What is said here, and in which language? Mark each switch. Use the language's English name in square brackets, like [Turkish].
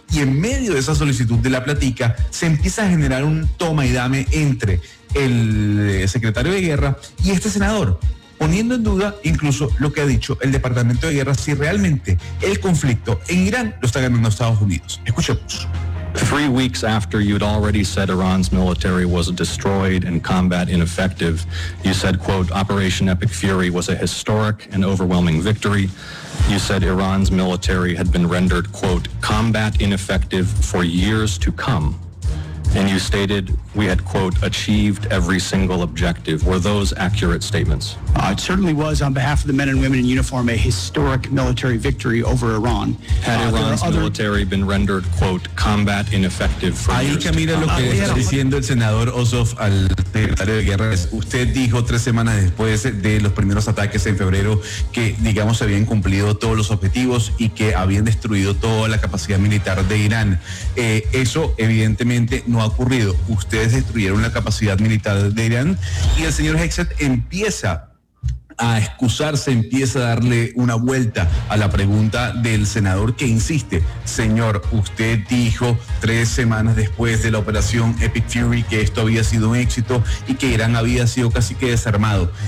[Spanish] Y en medio de esa solicitud de la platica se empieza a generar un toma y dame entre el secretario de Guerra y este senador, poniendo en duda incluso lo que ha dicho el Departamento de Guerra, si realmente el conflicto en Irán lo está ganando Estados Unidos. Escuchemos. [English] 3 weeks after you'd already said Iran's military was destroyed and combat ineffective, you said, quote, Operation Epic Fury was a historic and overwhelming victory. You said Iran's military had been rendered, quote, combat ineffective for years to come. And you stated we had, quote, achieved every single objective. Were those accurate statements? It certainly was, on behalf of the men and women in uniform, a historic military victory over Iran. Had Iran's military been rendered, quote, combat ineffective for [Spanish] years? Ahí camina lo que está diciendo el senador Ossoff al secretario de Guerra. Usted dijo 3 semanas después de los primeros ataques en febrero que, digamos, se habían cumplido todos los objetivos y que habían destruido toda la capacidad militar de Irán. Eso, evidentemente, no ha ocurrido. Ustedes destruyeron la capacidad militar de Irán y el señor Hegseth empieza a excusarse, empieza a darle una vuelta a la pregunta del senador que insiste, señor, usted dijo 3 semanas después de la operación Epic Fury que esto había sido un éxito y que Irán había sido casi que desarmado.